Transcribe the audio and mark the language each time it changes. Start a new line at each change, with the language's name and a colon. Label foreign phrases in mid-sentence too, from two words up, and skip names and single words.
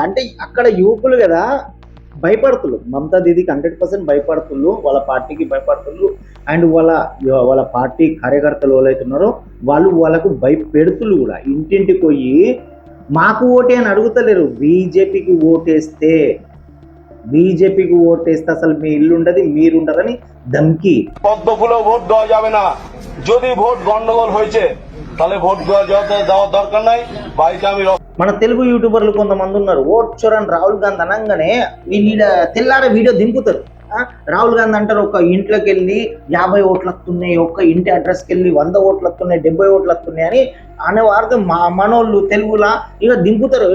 Telugu: అంటే అక్కడ యువకులు కదా భయపడుతున్నారు, మమతా దీదికి 100% భయపడుతున్నారు, వాళ్ళ పార్టీకి భయపడుతున్నారు. అండ్ వాళ్ళ పార్టీ కార్యకర్తలు ఎవరైతున్నారో వాళ్ళకు భయపెడుతులు కూడా. ఇంటింటికి పోయి మాకు ఓటే అని అడుగుతలేరు, బీజేపీకి ఓటేస్తే అసలు మీ ఇల్లు ఉండదు, మీరుండరని ధమ్కి.
Bangla: পদ্মফুলে ভোট দেওয়া যাবে না, যদি ভোট গন্ডগোল হয়েছে তাহলে ভোট দেওয়ার দরকার নাই।
Telugu: మన తెలుగు యూట్యూబర్లు కొంతమంది ఉన్నారు, ఓట్ చోరని రాహుల్ గాంధీ అనగానే వీళ్ళ తెల్లారే వీడియో దింపుతారు. రాహుల్ గాంధీ అంటారు ఒక ఇంట్లోకి వెళ్ళి 50 ఓట్లు వస్తున్నాయి, ఒక్క ఇంటి అడ్రస్కి వెళ్ళి 100 ఓట్లు వస్తున్నాయి, 70 ఓట్లు వస్తున్నాయి అని అనేవారు మనోళ్ళు తెలుగులా ఇక దింపుతారు.